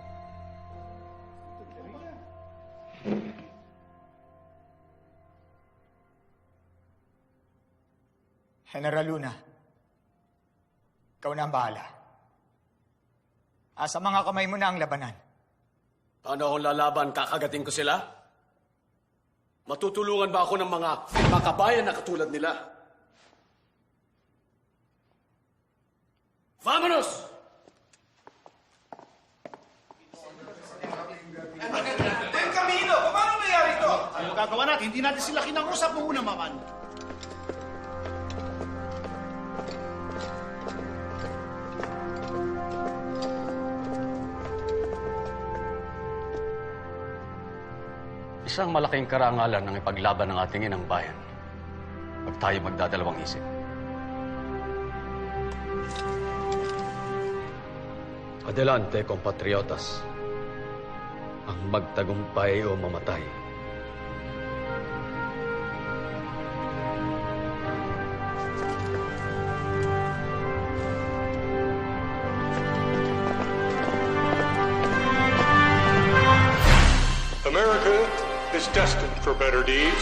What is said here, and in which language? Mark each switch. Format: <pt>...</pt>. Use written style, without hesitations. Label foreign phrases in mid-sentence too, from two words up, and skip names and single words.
<tl>General Luna, ikaw na ang bahala. Sa mga kamay mo na ang labanan. Paano akong lalaban? Kakagating ko sila? Matutulungan ba ako ng mga makabayan na katulad nila?</tl> <es>Vámonos! Buen Camino!</es> <tl>Paano nangyari ito? Ano gagawa natin? Hindi natin sila kinausap nung una, Maman. Isang malaking karangalan ng ipaglaban ng ating inang bayan. Pag tayo magdadalawang isip.</tl> <es>Adelante, compatriotas.</es> <tl>Ang magtagumpay o mamatay.</tl> <en>America is destined for better deeds.</en>